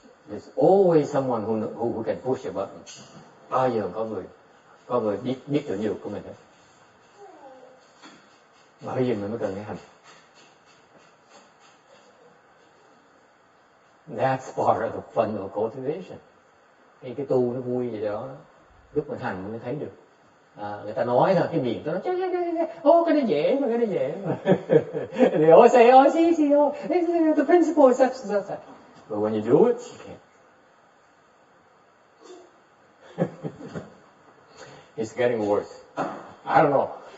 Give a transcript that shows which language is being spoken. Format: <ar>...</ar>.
<en>There's always someone who can push a button.</en> <vi>Bao giờ có người biết chỗ nhược của mình hết. Mà bây giờ mình mới cần cái hành.</vi> <en>That's part of the fun of cultivation.</en> <vi>Cái tu nó vui vậy đó. Lúc mình hành mình mới thấy được. Người ta nói thôi, cái miệng nó nói cái nó dễ mà, cái nó dễ mà.</vi> <en>They always say, oh, see, the principle is such and such. But when you do it, you can't. It's getting worse. I don't know.</en>